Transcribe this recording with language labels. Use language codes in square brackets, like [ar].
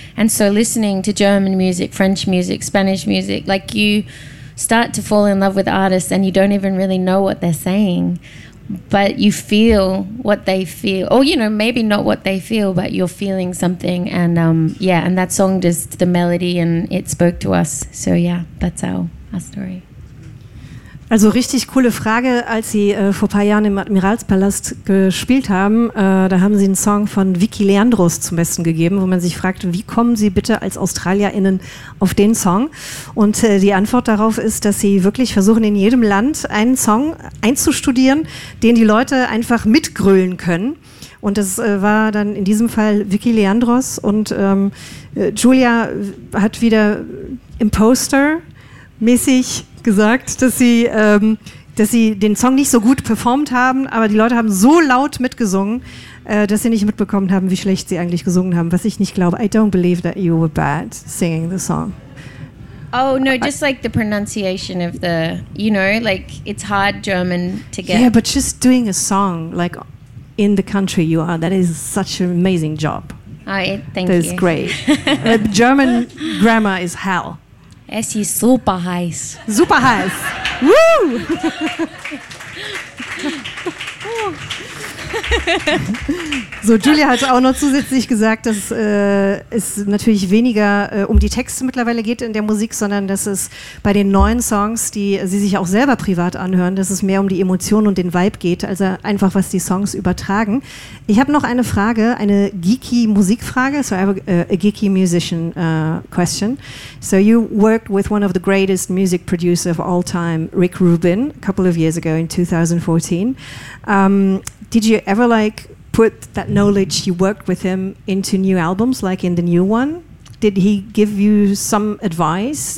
[en] And so listening to German music, French music, Spanish music, like you start to fall in love with artists and you don't even really know what they're saying. But you feel what they feel. Or, you know, maybe not what they feel, but you're feeling something. And yeah, and that song just, the melody, and it spoke to us. So yeah, that's our story. [de] Also richtig coole Frage, als Sie vor ein paar Jahren im Admiralspalast gespielt haben, da haben Sie einen Song von Vicky Leandros zum Besten gegeben, wo man sich fragt, wie kommen Sie bitte als AustralierInnen auf den Song? Und die Antwort darauf ist, dass Sie wirklich versuchen, in jedem Land einen Song einzustudieren, den die Leute einfach mitgrölen können. Und das war dann in diesem Fall Vicky Leandros. Und Julia hat wieder Imposter-mäßig gesagt, dass sie den Song nicht so gut performt haben, aber die Leute haben so laut mitgesungen, dass sie nicht mitbekommen haben, wie schlecht sie eigentlich gesungen haben, was ich nicht glaube. [en] I don't believe that you were bad singing the song. Oh, no, just like the pronunciation of the, you know, like it's hard German to get. Yeah, but just doing a song like in the country you are, that is such an amazing job. Thank you. That is great. German grammar is hell. [de] Es ist super heiß. Super heiß. Woo! So, Julia hat auch noch zusätzlich gesagt, dass es natürlich weniger um die Texte mittlerweile geht in der Musik, sondern dass es bei den neuen Songs, die sie sich auch selber privat anhören, dass es mehr um die Emotionen und den Vibe geht, also einfach, was die Songs übertragen. Ich habe noch eine Frage, eine geeky Musikfrage, [en] so I have a geeky musician question. So you worked with one of the greatest music producers of all time, Rick Rubin, a couple of years ago in 2014. Did you ever like put that knowledge you worked with him into new albums, like in the new one? Did he give you some advice?